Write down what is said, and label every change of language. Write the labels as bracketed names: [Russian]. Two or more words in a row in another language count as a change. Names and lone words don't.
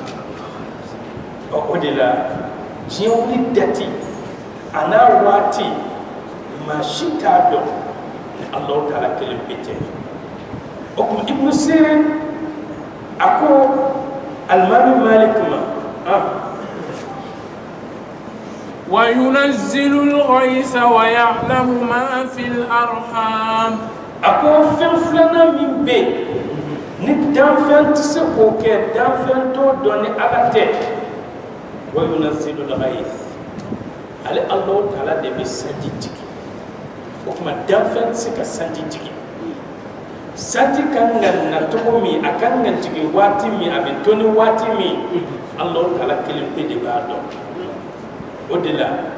[Bambara] o de la diɲɛ wuli dati a n'a waati maa si t'a dɔn ni Allahu Taala kelen pe tɛ o kuma Ibn Sirin a ko alimami Malik ma [Arabic] وينزل الغيث ويعلم ما في الأرحام [Bambara] ako fɛn filanan min bɛ ni danfɛn tɛ se k'o kɛ danfɛn t'o dɔn ni ala tɛ [Arabic] ويُنزّل الغيث [Bambara] ale Allahu Taala de bɛ sanji jigin o kuma danfɛn tɛ se ka sanji jigin sanji kan ka na cogo min a kan ka jigin waati min a bɛ to ni waati min Allahu Taala kelen pe de b'a dɔn o de la